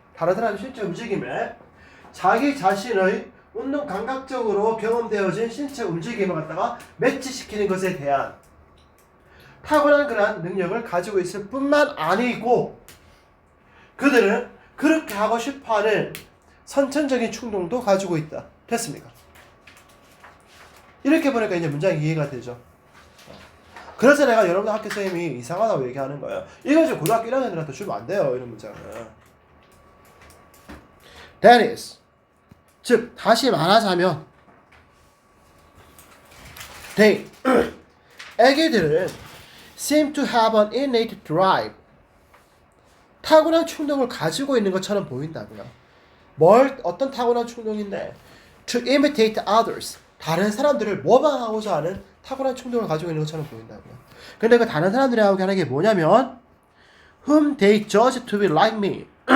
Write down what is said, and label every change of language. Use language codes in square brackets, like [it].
[ko] 다른 사람의 신체 움직임에 자기 자신의 운동 감각적으로 경험되어진 신체 움직임을 갖다가 매치시키는 것에 대한 탁월한 그러한 능력을 가지고 있을 뿐만 아니고 그들은 그렇게 하고 싶어하는 선천적인 충동도 가지고 있다. 됐습니까? 이렇게 보니까 이제 문장이 이해가 되죠. 그래서 내가 여러분들 학교 선생님이 이상하다고 얘기하는 거예요. 이거 지금 고등학교 1학년들한테 주면 안 돼요. 이런 문장은. [en] That is. [ko] 즉 다시 말하자면 [en] they [ko] 애기들은 [en] seem to have an innate drive. [ko] 타고난 충동을 가지고 있는 것처럼 보인다고요. 어떤 타고난 충동인데 [en] to imitate others. [ko] 다른 사람들을 모방하고자 하는 탁월한 충동을 가지고 있는 것처럼 보인다고요. 근데 그 다른 사람들이 하는 게 뭐냐면 [en] whom they judge to be like me.